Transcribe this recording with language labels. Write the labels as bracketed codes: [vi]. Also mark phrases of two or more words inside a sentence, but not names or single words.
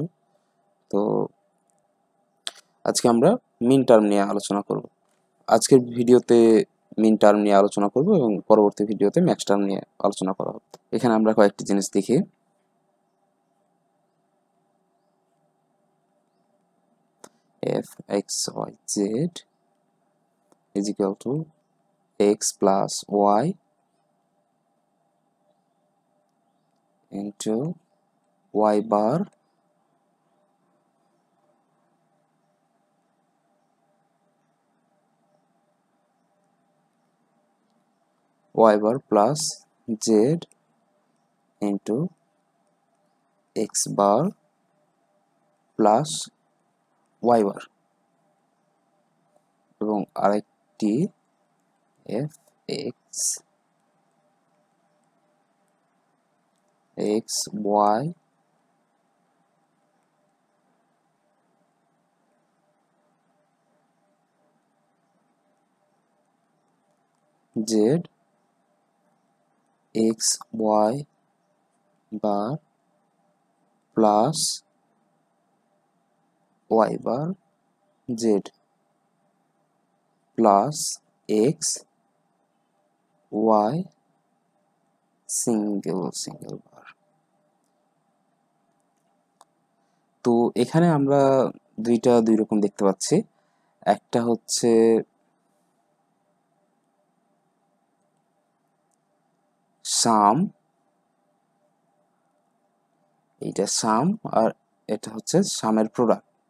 [bn] তো আজকে আমরা [en] min term [bn] নিয়ে আলোচনা করব। আজকের ভিডিওতে [en] min term [bn] নিয়ে আলোচনা করব এবং পরবর্তী ভিডিওতে [en] max term [bn] নিয়ে আলোচনা করা হবে। এখানে আমরা কয়েকটি জিনিস দেখি। [en] F X Y Z is equal to x plus y into y bar plus z into x bar plus y bar [bn] এবং আরেকটি [en] f x y z x y bar plus y bar z plus x y single bar. [bn] তো এখানে আমরা দুই রকম দেখতে পাচ্ছি। একটা হচ্ছে সাম, এইটা সাম, আর এটা হচ্ছে সামের প্রোডাক্ট।